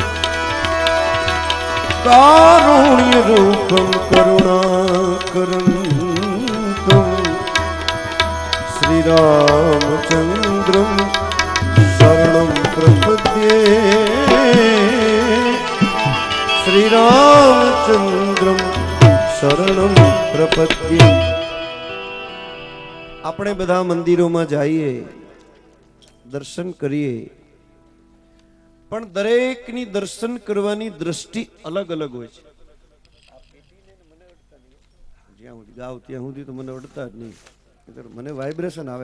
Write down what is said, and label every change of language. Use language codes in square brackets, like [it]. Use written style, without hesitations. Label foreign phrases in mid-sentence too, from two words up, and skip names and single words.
[sa] कारुण्य रूपम करुणाकरंतम श्री रामचंद्रम शरणं प्रपद्ये श्री रामचंद्रम शरणं प्रपद्ये। [gu] આપણે બધા મંદિરોમાં જઈએ દર્શન કરીએ, પણ દરેકની દર્શન કરવાની દ્રષ્ટિ અલગ અલગ હોય છે. જ્યાં સુધી ગાવ ત્યાં સુધી તો મને અડતા જ નહીં, મને વાઇબ્રેશન આવે.